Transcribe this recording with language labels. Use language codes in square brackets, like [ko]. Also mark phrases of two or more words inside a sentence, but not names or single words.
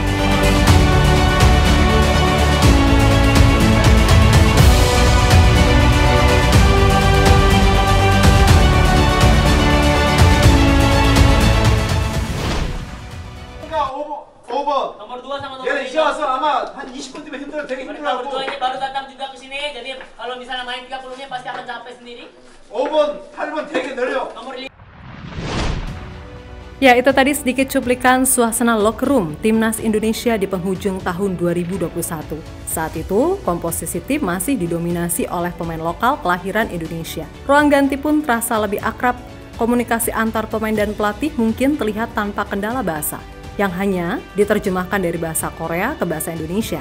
[id] Nomor 2 sama nomor 3. [ko] 이제 와서 아마 한 20분 뒤면 되게 [id] Mereka [ko] 힘들어하고 [id] berdua ini baru datang juga ke sini, jadi kalau misalnya main 30 menit pasti akan capek sendiri. [ko] 5번, 8번 되게 느려. [id] Nomor 5. Ya, itu tadi sedikit cuplikan suasana [en] locker room [id] Timnas Indonesia di penghujung tahun 2021. Saat itu, komposisi tim masih didominasi oleh pemain lokal kelahiran Indonesia. Ruang ganti pun terasa lebih akrab, komunikasi antar pemain dan pelatih mungkin terlihat tanpa kendala bahasa, yang hanya diterjemahkan dari bahasa Korea ke bahasa Indonesia.